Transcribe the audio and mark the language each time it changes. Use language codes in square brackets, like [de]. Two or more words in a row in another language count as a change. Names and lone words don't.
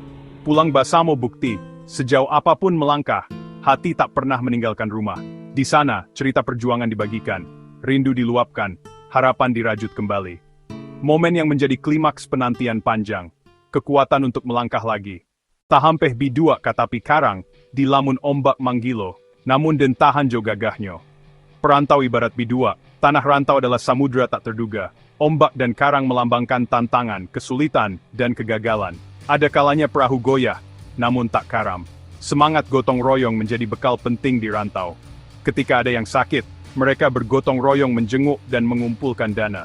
[min] Pulang basamo [id] bukti, sejauh apapun melangkah, hati tak pernah meninggalkan rumah. Di sana, cerita perjuangan dibagikan, rindu diluapkan, harapan dirajut kembali. Momen yang menjadi klimaks penantian panjang, kekuatan untuk melangkah lagi. [min] Tahampeh bidua katapi karang, di lamun ombak manggilo. Namun dentahan jo gagahnya. [id] Perantau ibarat bidua, tanah rantau adalah samudra tak terduga. Ombak dan karang melambangkan tantangan, kesulitan, dan kegagalan. Ada kalanya perahu goyah, namun tak karam. Semangat gotong royong menjadi bekal penting di rantau. Ketika ada yang sakit, mereka bergotong royong menjenguk dan mengumpulkan dana.